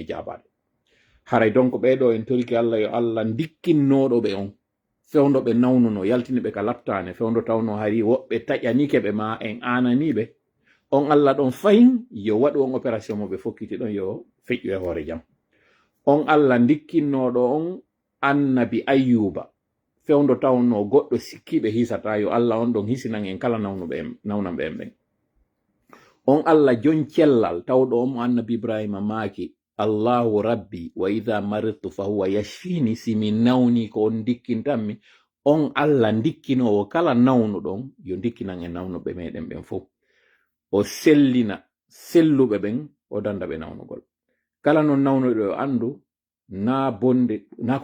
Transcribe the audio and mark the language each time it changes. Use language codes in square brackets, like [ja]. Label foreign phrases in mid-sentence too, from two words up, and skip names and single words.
[ff] e jaabade haray donc ɓeɗo en toriki Allah yo Allah dikkinnoɗo ɓe on fewndo ɓe nawnuno yaltini ɓe ka laftane fewndo tawno hari woɓɓe taƴanike ɓe ma en ananiɓe on Allah ɗon fayin yo waɗu on opération mo ɓe fokkiti ɗon yo feƴƴu e hoore jam on Allah dikkinnoɗo on annabi Ayyuba fewndo tawno goɗɗo sikkiɓe hisata yo Allah on ɗon hisinan en kala nawnanɓe en ɓen on Allah jon cellal tawɗo on mo annabi Ibrahima maaki [ar] الله ربي وإذا مرضت فهو يشفين [ff] simi nawni ko on dikkintanmi on Allah dikkinowo kala nawnuɗon yo dikkinan en nawnuɓe meɗen ɓen fof o sellina selluɓe ɓen o danda ɓe nawnugol kala non nawnuɗo o andu na bonde na